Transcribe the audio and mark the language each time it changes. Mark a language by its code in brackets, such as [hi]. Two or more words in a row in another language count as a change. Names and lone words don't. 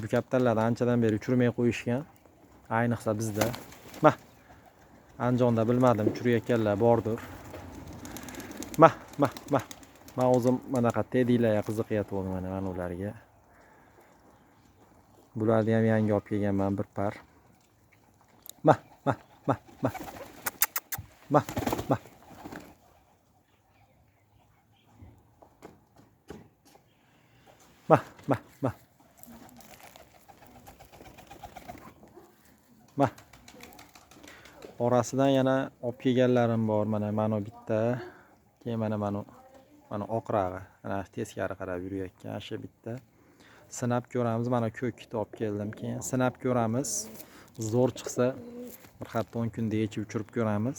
[uz] Bu kaptarlarni anchadan beri uchirmay qo'yishgan. Ayniqsa bizda. Mah. Anjonda bilmadim, uchirayotganlar bordir. Mah, mah, mah. Men o'zim bunaqa tedilarga qiziqyapman mana ularga. Bularni ham yangi olib kelganman bir par. Mah, mah, mah, mah. Mah, mah. Mah, mah, mah. Mah. Orasidan yana olib kelganlarim bor. Mana bitta. Keyin mana oqrag'i. Ana teskari qarab yurayotgan shu bitta. Sinab ko'ramiz. Mana ko'kni olib keldim. Keyin sinab ko'ramiz. Zo'r chiqsa bir hafta 10 kunda yechib uchirib ko'ramiz.